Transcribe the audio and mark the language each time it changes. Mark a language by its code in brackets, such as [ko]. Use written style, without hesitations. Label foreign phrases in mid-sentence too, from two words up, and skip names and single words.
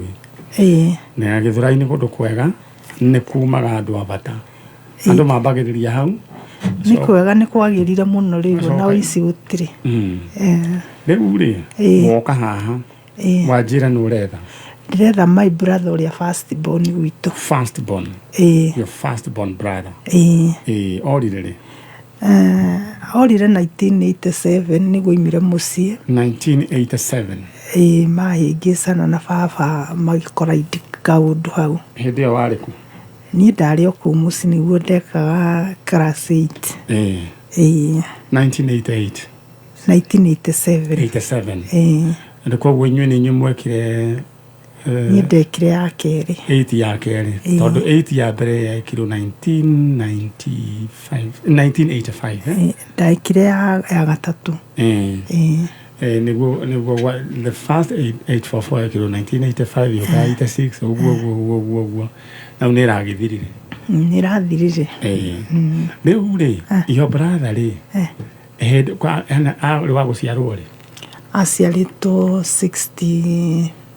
[ki] Na Githurai ni gundu kwega ni kumaga andu abata. Andu mambagiriria hau. Ni kwega ni kwagirire muno riu na wici gutiri. Riu ri woka haha wajira ni uretha? Ndiretha [en] my brother [ki] uria [en] first born [ki] witu. [en] First born? Your first born brother? [ki] Orire ri? Orire 1987 ni guimire mucie. 1987? Mahingicana na baba magikora kaundu hau. Hindi yo wari ku? Ni ndari o ku muci niguo ndekaga class 8. 1988? 1987. 87? Ndiko gwenyu ni nyumwekire ni ndekire ya keri 8 ya keri tondu 8 ya mbere ya kilo 1985 ndekire ya gatatu niguo [en] the first [ki] 844 ya kilo 1985 yo 86 uguo na uniragithirire nirathirire riu ri [en] your brother [ki] ri kwa ana uri wa guciarwo ri aciarĩtwo 1968.